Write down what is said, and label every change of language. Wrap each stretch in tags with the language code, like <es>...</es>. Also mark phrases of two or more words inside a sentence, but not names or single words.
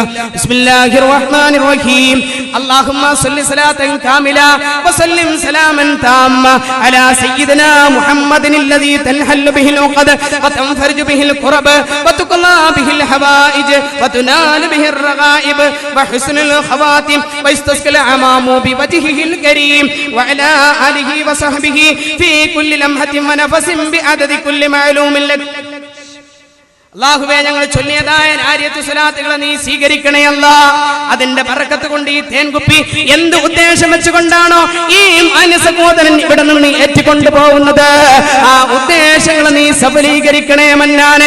<ar>بسم الله الرحمن الرحيم اللهم صل صلاة كاملة وسلم سلاما تاما على سيدنا محمد الذي تنحل به العقد وتنفرج به الكرب وتقضى به الحوائج وتنال به الرغائب وحسن الخواتيم ويستسقى الغمام بوجهه الكريم وعلى آله وصحبه في كل لمحة ونفس بعدد كل معلوم لك.</ar> <ml>അല്ലാഹുവേ ഞങ്ങൾ ചൊല്ലിയതായ നാരിയത്ത് സ്വലാത്തുകളെ നീ സ്വീകരിക്കണേ അല്ലാഹ്. അതിന്റെ ബറക്കത്ത് കൊണ്ട് ഈ തേൻകുപ്പി എന്ത് ഉദ്ദേശം വെച്ചുകൊണ്ടാണോ ഈ മാന്യ സഹോദരൻ ഇവിടെ നിന്ന് ഏറ്റുകൊണ്ടു പോകുന്നത്, ആ ഉദ്ദേശങ്ങളെ നീ സഫലീകരിക്കണേ മന്നാനെ.</ml>